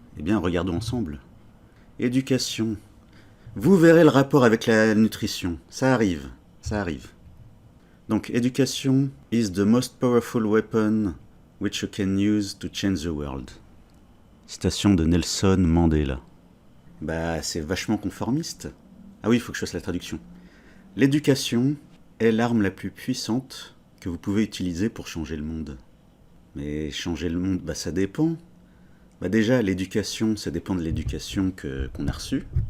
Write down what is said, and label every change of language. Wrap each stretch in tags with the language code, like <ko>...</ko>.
<fr>Eh bien, regardons ensemble. Éducation. Vous verrez le rapport avec la nutrition. Ça arrive, ça arrive.</fr> <en>Donc, education is the most powerful weapon which you can use to change the world.</en> <fr>Citation de Nelson Mandela. Bah, c'est vachement conformiste. Ah oui, il faut que je fasse la traduction. L'éducation est l'arme la plus puissante que vous pouvez utiliser pour changer le monde. Mais changer le monde, bah ça dépend. Bah déjà, l'éducation, ça dépend de l'éducation qu'on a reçue.</fr>